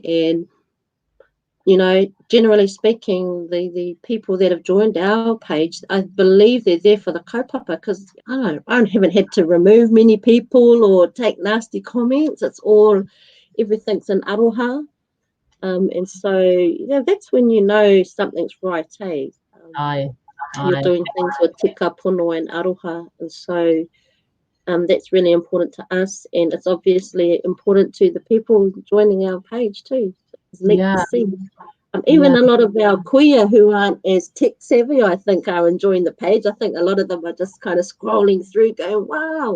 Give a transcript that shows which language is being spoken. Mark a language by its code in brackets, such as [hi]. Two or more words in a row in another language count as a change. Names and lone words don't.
[en] And, generally speaking, the people that have joined our page, I believe they're there for the kaupapa, because I haven't had to remove many people or take nasty comments. It's all, everything's in aroha. And so, that's when you know something's right, eh? You're doing things with [mi] tika, pono [en] and aroha. And so that's really important to us. And it's obviously important to the people joining our page too. It's neat to see. Even a lot of our kuia who aren't as tech savvy, I think, are enjoying the page. I think a lot of them are just kind of scrolling through going, wow.